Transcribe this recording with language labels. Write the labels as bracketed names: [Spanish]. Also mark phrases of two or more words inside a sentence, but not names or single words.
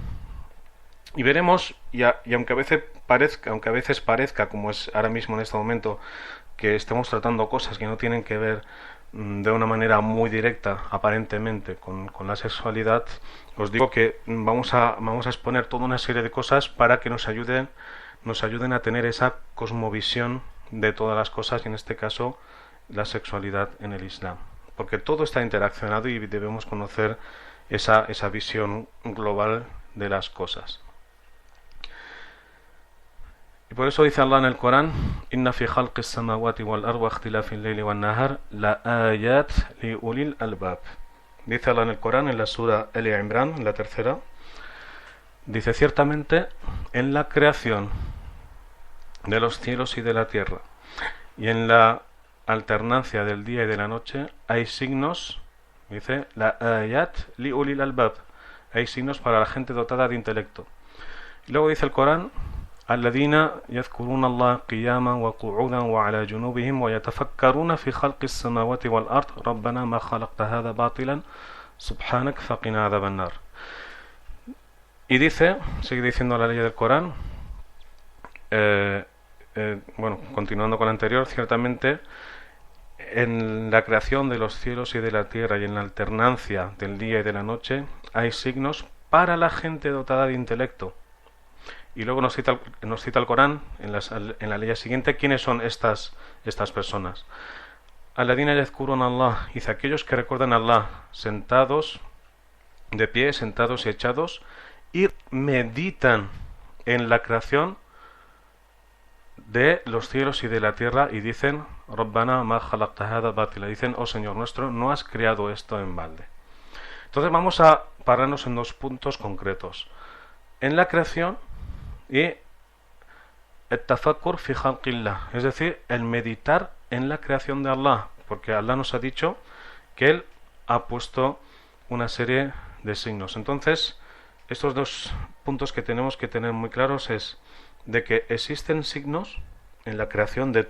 [Spanish] Y veremos, y aunque a veces parezca, como es ahora mismo en este momento, que estemos tratando cosas que no tienen que ver de una manera muy directa, aparentemente, con la sexualidad, os digo que vamos a exponer toda una serie de cosas para que nos ayuden a tener esa cosmovisión de todas las cosas, y en este caso la sexualidad en el Islam. Porque todo está interaccionado y debemos conocer esa visión global de las cosas. Y por eso dice Allah en el Corán: [Arabic] إن في خلق السماوات والأرض واختلاف الليل والنهار لآيات لأولي الألباب. [Spanish] Dice Allah en el Corán, en la sura Ali Imran, en la tercera, dice: ciertamente en la creación de los cielos y de la tierra y en la alternancia del día y de la noche hay signos, dice, [Arabic] لآيات لأولي الألباب, [Spanish] hay signos para la gente dotada de intelecto. Y luego dice el Corán: [Arabic] الذين يذكرون الله قياما وقعودا وعلى جنوبهم ويتفكرون في خلق السماوات والأرض ربنا ما خلقت هذا باطلا سبحانك فقنا عذاب النار. [Spanish] Y dice, sigue diciendo la ley del Corán, bueno, continuando con la anterior, ciertamente en la creación de los cielos y de la tierra y en la alternancia del día y de la noche hay signos para la gente dotada de intelecto. Y luego nos cita el Corán en la ley siguiente quiénes son estas personas. [Arabic] الذين يذكرون الله, [Spanish] dice, aquellos que recuerdan a Allah sentados, de pie, sentados y echados, y meditan en la creación de los cielos y de la tierra y dicen: [Arabic] ربنا ما خلقت هذا باطلا, [Spanish] dicen: oh Señor nuestro, no has creado esto en balde. Entonces vamos a pararnos en dos puntos concretos: en la creación y [Arabic] التفكر في خلق الله, [Spanish] es decir, el meditar en la creación de Allah, porque Allah nos ha dicho que Él ha puesto una serie de signos. Entonces, estos dos puntos que tenemos que tener muy claros es de que existen signos en la creación de